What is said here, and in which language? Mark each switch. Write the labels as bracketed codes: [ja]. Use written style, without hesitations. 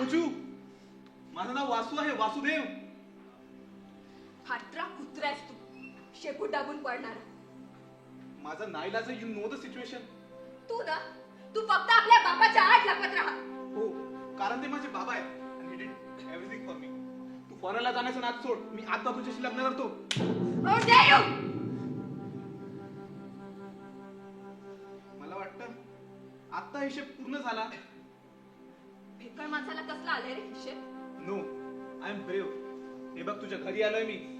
[mr] ओजू, माझं नाव वासू आहे, वासुदेव. फाटरा कुत्रा आहेस तू, शेपूट दाबून पडणार. माझा नाईलाज आहे. [en] You know the situation. [mr] तू ना, तू फक्त आपल्या बाबाच्या आत लपत राहा. हो, कारण ते माझे बाबा आहेत. आणि [en] he did everything for me. [mr] तू फॉरेनला जाण्याचा नाद सोड. मी आता तुझ्याशी लग्न करतो. [en] How dare you? [mr] मला वाटतं आता हिशेब पूर्ण झाला. भेकळ माणसाला कसला आलाय रे हिशेब? [en] No, I'm brave. [mr] हे बघ, तुझ्या घरी आलोय मी.